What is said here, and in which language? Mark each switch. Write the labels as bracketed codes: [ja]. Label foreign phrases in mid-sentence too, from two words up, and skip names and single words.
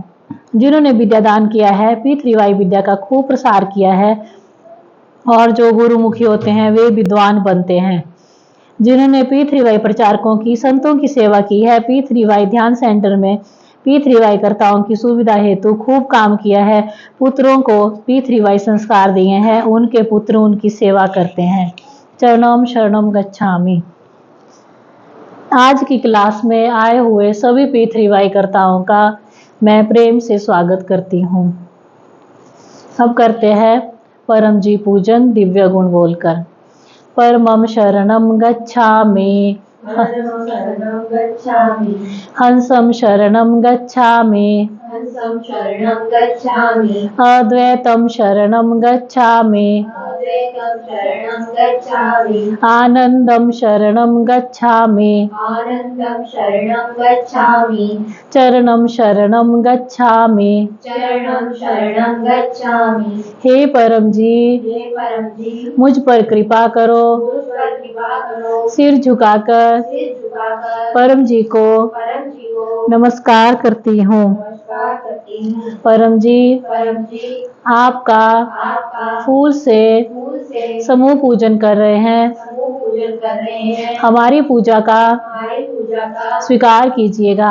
[hi] जिन्होंने विद्या दान किया है, P3Y विद्या का खूब प्रसार किया है, और जो गुरुमुखी होते हैं वे विद्वान बनते हैं। जिन्होंने P3Y प्रचारकों की, संतों की सेवा की है, P3Y ध्यान सेंटर में P3Y कर्ताओं की सुविधा हेतु खूब काम किया है, पुत्रों को P3Y संस्कार दिए हैं, उनके पुत्र उनकी सेवा करते हैं। [pi] चरणम शरणम गच्छामि। [hi] आज की क्लास में आए हुए सभी P3Y कर्ताओं का मैं प्रेम से स्वागत करती हूँ। अब करते हैं परम जी पूजन दिव्य गुण बोलकर। [pi] परमं शरणं गच्छामि, हंसं शरणं गच्छामि, अद्वैतं शरणं गच्छामि, आनंदं शरणं गच्छामि, चरणं शरणं गच्छामि। [hi] हे परम जी, मुझ पर कृपा करो। सिर झुकाकर परम जी को नमस्कार करती हूँ। परम जी, आपका फूल से समूह पूजन कर रहे हैं, हमारी पूजा का स्वीकार कीजिएगा।